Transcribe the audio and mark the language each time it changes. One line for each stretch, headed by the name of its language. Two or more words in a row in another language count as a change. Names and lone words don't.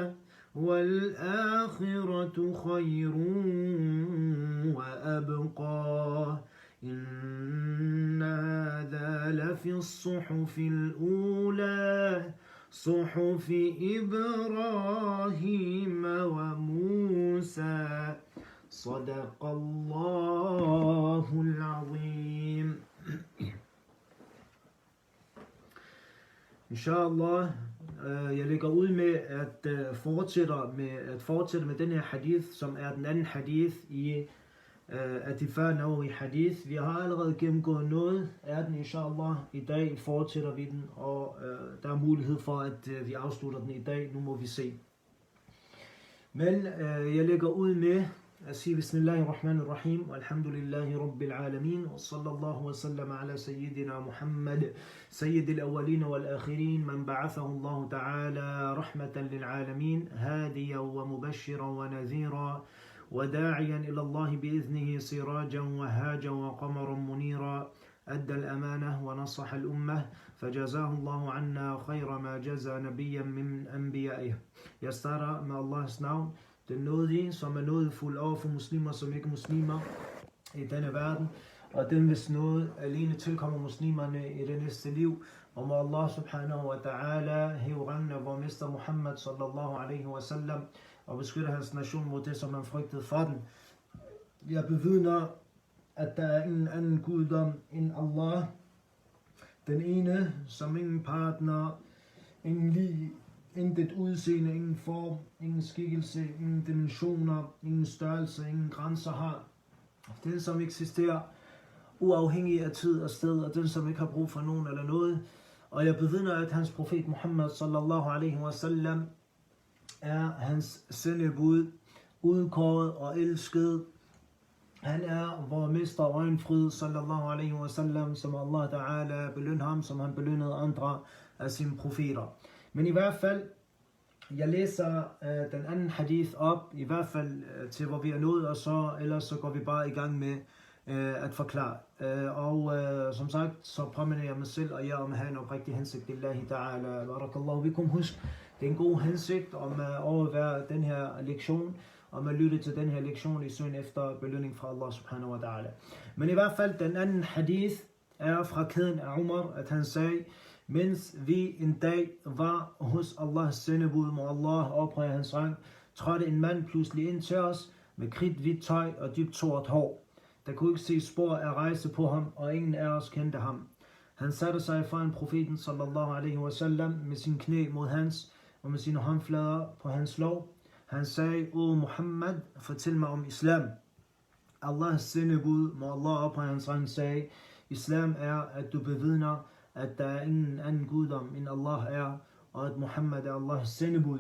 Arabic: والآخرة خير وأبقى إن هذا لفي الصحف الأولى صحف إبراهيم وموسى صدق الله العظيم.
Danish: Inshallah, jeg lægger ud med at fortsætte med den her hadith, som er den anden hadith i af de 40 Nawawi hadith. Vi har allerede gennemgået noget af den, inshallah. I dag fortsætter vi den, og der er mulighed for, at vi afslutter den i dag. Nu må vi se. Men jeg lægger ud med at sige
Arabic: بسم الله الرحمن الرحيم والحمد لله رب العالمين وصلى الله وسلم على سيدنا محمد سيد الأولين والآخرين من بعثه الله تعالى رحمة للعالمين هاديا ومبشرا ونذيرا, وداعيا إلى الله بإذنه سراجا وهاجا وقمرا منيرا أدى الأمانة ونصح الأمة فجزاه الله عنا خير ما جزى نبيا من أنبيائه.
Danish: Jeg starter med Allahs navn, den nådige, som er nådefuld over for muslimer, som ikke muslimer i denne verden, og den hvis noget alene tilkommer muslimerne i det næste liv. Og må Allah
Arabic: سبحانه وتعالى
Danish: hæve rangen af vor mester Muhammad
Arabic: صلى الله عليه وسلم,
Danish: og beskytte hans nation mod det, som han frygtede for den. Jeg bevidner, at der er ingen anden guddom end Allah, den ene, som ingen partner, ingen lig, intet udseende, ingen form, ingen skikkelse, ingen dimensioner, ingen størrelse, ingen grænser har. Den, som eksisterer uafhængig af tid og sted, og den, som ikke har brug for nogen eller noget. Og jeg bevidner, at hans profet Muhammad
Arabic: صلى الله عليه وسلم
Danish: er hans sendebud, udkåret og elsket. Han er vor mester og øjenfryd,
Arabic: صلى الله عليه وسلم,
Danish: som
Arabic: الله تعالى
Danish: belønner ham, som han belønnede andre af sine profeter. Men i hvert fald, jeg læser den anden hadith op, i hvert fald til hvor vi er nået, og så ellers så går vi bare i gang med at forklare. Og som sagt, så påminder jeg mig selv og jer om at have en oprigtig hensigt.
Arabic: لله تعالى بارك الله بكم.
Danish: Husk, det er en god hensigt om at overvære den her lektion, om at lytte til den her lektion i søgen efter belønning fra Allah
Arabic: سبحانه وتعالى.
Danish: Men i hvert fald, den anden hadith er fra kæden af Umar, at han sagde, mens vi en dag var hos Allahs sendebud, må Allah ophøje hans rang, trådte en mand pludselig ind til os med kridhvidt tøj og dybt sort hår. Der kunne ikke se spor af rejse på ham, og ingen af os kendte ham. Han satte sig foran profeten
Arabic: صلى الله عليه وسلم
Danish: med sin knæ mod hans og med sine håndflader på hans lov. Han sagde, O Muhammad, fortæl mig om islam. Allahs sendebud, må Allah ophøje hans rang, sagde, islam er, at du bevidner, at der er ingen anden guddom end Allah er, og at Muhammad er Allahs sendebud.